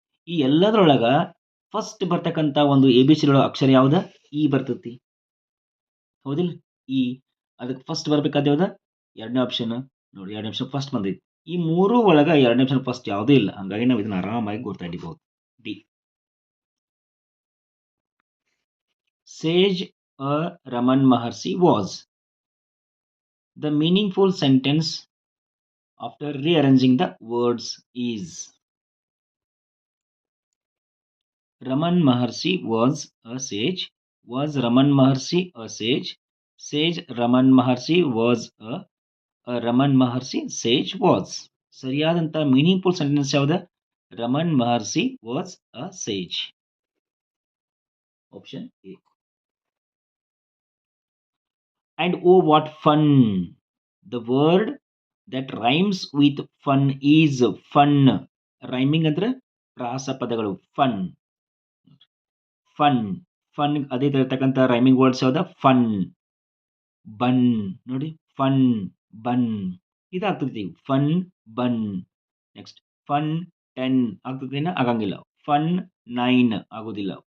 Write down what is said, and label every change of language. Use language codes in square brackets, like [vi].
[kn] ಈ ಎಲ್ಲದರೊಳಗ ಫಸ್ಟ್ ಬರ್ತಕ್ಕಂಥ ಒಂದು ಎ ಬಿ ಸಿ ಅಕ್ಷರ ಯಾವ್ದ? ಇ ಬರ್ತೈತಿ. ಹೌದಿಲ್ಲ? ಇ. ಅದಕ್ಕೆ ಫಸ್ಟ್ ಬರ್ಬೇಕಾದ ಯಾವ್ದ? ಎರಡನೇ ಆಪ್ಷನ್. ನೋಡಿ, ಎರಡನೇ ಆಪ್ಷನ್ ಫಸ್ಟ್ ಬಂದೈತಿ. ಈ ಮೂರು ಒಳಗ ಎರಡನೇ ಆಪ್ಷನ್ ಫಸ್ಟ್ ಯಾವುದೂ ಇಲ್ಲ. ಹಂಗಾಗಿ ನಾವು ಇದನ್ನ ಆರಾಮಾಗಿ ಗುರ್ತಾಡಿಬಹುದು. D. [en] Sage Raman Maharshi was the meaningful sentence after rearranging the words is. Raman Maharshi was a sage. Was Raman Maharshi a sage? Sage Raman Maharshi was a Raman Maharshi sage was. [kn] ಸರಿಯಾದಂತ meaningful sentence ಯಾವ್ದ? [en] Raman Maharshi was a sage. Option A. And oh, what fun! The word that rhymes with fun is fun. [kn] Rhyming ಅಂದ್ರೆ ಪ್ರಾಸ ಪದಗಳು. [en] Fun, fun, fun. [kn] ಅದೇ ಇರತಕ್ಕಂಥ rhyming words ಯಾವ್ದ? Fun, ಬನ್. ನೋಡಿ, fun, ಬನ್. ಇದಾಗ್ತೈತಿ. Fun, ಬನ್. Next, fun 10 ಆಗ್ತದೇನ? ಆಗಂಗಿಲ್ಲ. Fun 9 ಆಗೋದಿಲ್ಲ.